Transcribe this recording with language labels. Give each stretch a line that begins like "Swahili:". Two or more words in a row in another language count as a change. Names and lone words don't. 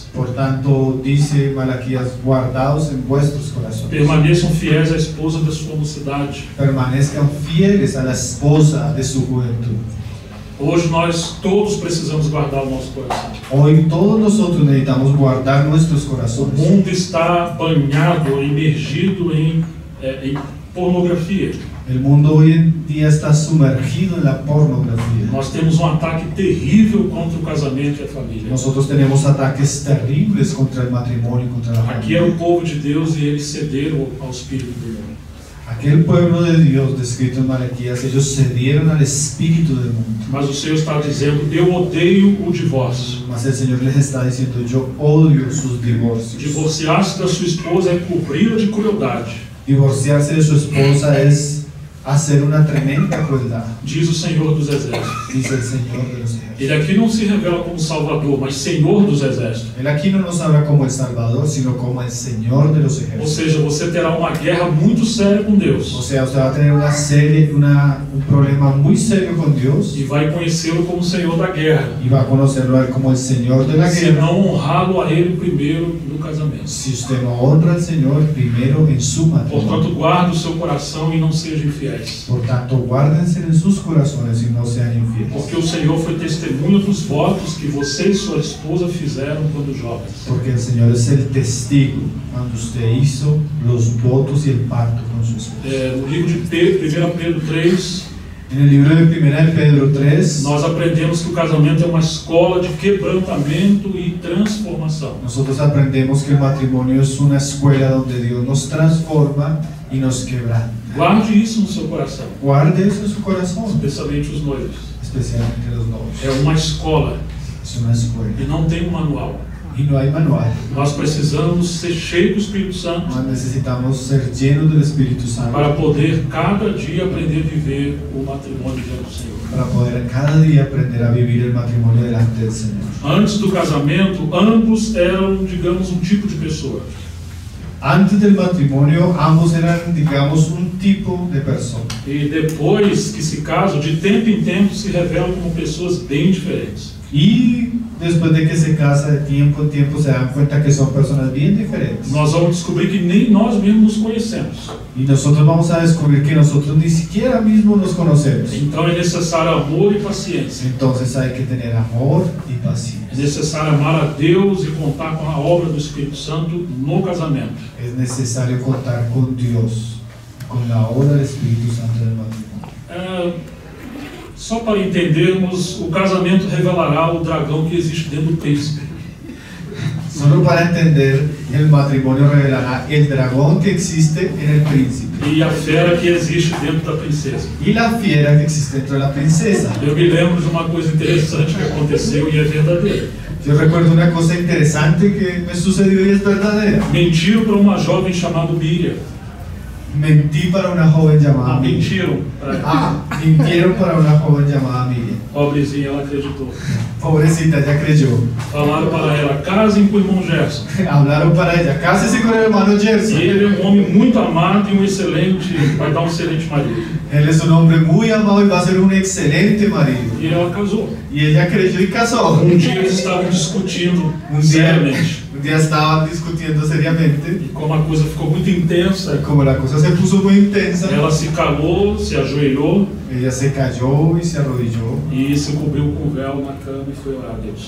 Spanish: Por tanto, dice Malaquías, guardaos en vuestros corazones.
Portuguese: Permaneçam fiéis à esposa da sua mocidade.
Spanish: Permanezcan fieles a la esposa de su juventud.
Portuguese: Hoje nós todos precisamos guardar o nosso coração.
Spanish: Hoy todos nosotros necesitamos guardar nuestros
Portuguese: O
Spanish: corazones.
Portuguese: mundo está banhado, imergido em pornografia.
Spanish: El mundo hoy en día está sumergido en la pornografía.
Portuguese: Nós temos um ataque terrível contra o casamento e a família.
Spanish: Nosotros tenemos ataques terribles contra el matrimonio y contra la
Portuguese: Aqui era
Spanish: familia.
Portuguese: o povo de Deus e eles cederam ao espírito do mundo.
Spanish: Aquel pueblo de Dios descrito en Malaquías, ellos cedieron al espíritu del mundo.
Portuguese: Mas o Senhor está dizendo: eu odeio o divórcio.
Spanish: Mas el Señor les está diciendo, yo odio sus divorcios.
Portuguese: Divorciar-se da sua esposa é cobri-la de crueldade.
Spanish: Divorciarse de su esposa es hacer una tremenda crueldad,
Portuguese: Diz o Senhor dos Exércitos.
Spanish: dice el Señor de los ejércitos.
Portuguese: Ele aqui não se revela como Salvador, mas Senhor dos Exércitos.
Spanish: Él aquí no nos habla como el Salvador, sino como el Señor de los
Portuguese: Ou
Spanish: ejércitos.
Portuguese: seja, você terá uma guerra muito séria com O Deus
Spanish: sea, usted va a tener un problema muy serio con Dios
Portuguese: e vai conhecê-lo como Senhor da guerra,
Spanish: y va a conocerlo a él como el Señor de la
Portuguese: se
Spanish: guerra.
Portuguese: não honrá-lo a Ele primeiro no casamento.
Spanish: Si usted no honra al Señor primero en su matrimonio.
Portuguese: Portanto, guarde o seu coração e não seja infiéis.
Spanish: Por tanto, guárdense en sus corazones y no sean infieles.
Portuguese: Porque o Senhor foi testemunha dos votos que você e sua esposa fizeram quando jovens.
Spanish: Porque el Señor es el testigo cuando usted hizo los votos y el pacto con su esposa.
Portuguese: No livro de Pedro, 1 Pedro 3,
Spanish: En el libro de 1 Pedro 3,
Portuguese: nós aprendemos que o casamento é uma escola de quebrantamento e transformação.
Spanish: nosotros aprendemos que el matrimonio es una escuela donde Dios nos transforma y nos quebranta.
Portuguese: Guarde isso no seu coração,
Spanish: Guarde eso en su corazón,
Portuguese: especialmente os noivos.
Spanish: especialmente los novios.
Portuguese: É uma escola
Spanish: Es una escuela
Portuguese: e não tem um manual.
Spanish: y no hay manual.
Portuguese: Nós precisamos ser cheios do Espírito Santo
Spanish: Mas necesitamos ser llenos del Espíritu Santo
Portuguese: para poder cada dia aprender a viver o matrimônio diante do Senhor.
Spanish: para poder cada día aprender a vivir el matrimonio delante del Señor.
Portuguese: Antes do casamento, ambos eram, digamos, um tipo de pessoa.
Spanish: Antes del matrimonio, ambos eran, digamos, un tipo de persona.
Portuguese: E depois que se casam, de tempo em tempo, se revelam como pessoas bem diferentes.
Spanish: Y después de que se casa, de tiempo en tiempo, se dan cuenta que son personas bien diferentes.
Portuguese: Nós vamos descobrir que nem nós mesmos nos conhecemos.
Spanish: Y nosotros vamos a descubrir que nosotros ni siquiera mismos nos conocemos.
Portuguese: Então é necessário amor e paciência.
Spanish: Entonces hay que tener amor y
Portuguese: É
Spanish: paciencia.
Portuguese: necessário amar a Deus e contar com a obra do Espírito Santo no casamento.
Spanish: Es necesario contar con Dios, con la obra del Espíritu Santo en el matrimonio.
Portuguese: Só para entendermos, o casamento revelará o dragão que existe dentro do príncipe.
Spanish: Solo para entender, el matrimonio revelará el dragón que existe en el príncipe
Portuguese: E a fera que existe dentro da princesa.
Spanish: y la fiera que existe dentro de la princesa.
Portuguese: Eu me lembro de uma coisa interessante que aconteceu e é verdadeira.
Spanish: Yo recuerdo una cosa interesante que me sucedió y es verdadera.
Portuguese: Mentiram para uma jovem chamada Miriam.
Spanish: Mentí para una joven llamada Miriam.
Portuguese: Mentiram.
Spanish: Mintieron para una joven llamada Miriam.
Portuguese: Pobrezinha, ela acreditou.
Spanish: Pobrecita, ya creyó.
Portuguese: Falaram para ela, casem com o irmão Gerson.
Spanish: Hablaron para ella, cásese con el hermano Gerson.
Portuguese: Ele é um homem muito amado e vai dar um excelente marido.
Spanish: Él es un hombre muy amado y va a ser un excelente marido.
Portuguese: E ela casou.
Spanish: Y ella creyó y casó.
Portuguese: Dia eles estavam discutindo
Spanish: Un
Portuguese: seriamente.
Spanish: día estaban discutiendo seriamente.
Portuguese: E como a coisa ficou muito intensa,
Spanish: Como la cosa se puso muy intensa,
Portuguese: ela se calou, se ajoelhou
Spanish: ella se cayó y se arrodilló
Portuguese: e se cobriu com o véu na cama e foi orar a Deus.